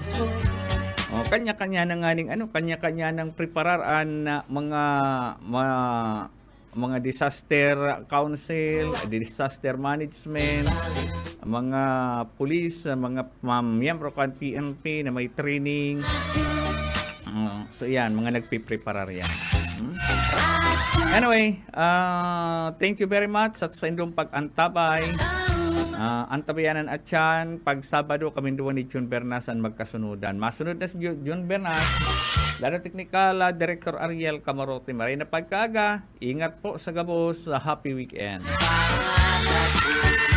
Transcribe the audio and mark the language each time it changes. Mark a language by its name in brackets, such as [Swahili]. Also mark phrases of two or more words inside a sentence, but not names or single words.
[Bikol] Kanya-kanya na nga kanya-kanya ng prepararaan na mga [English] disaster council, disaster management, [Bikol] mga police, mga miyembro kan PNP na may training. So yan, mga nagpipreparar yan. [English] Anyway, thank you very much [Filipino] at sa inyong pag-antabay. [Bikol] Antabayanan at yan, pag Sabado kami duwan ni June Bernas ang magkasunudan. Masunod na si June Bernas, Laro Technical Director Ariel Camarote. Maray na pagkaga, ingat po sa gabos, [English] happy weekend.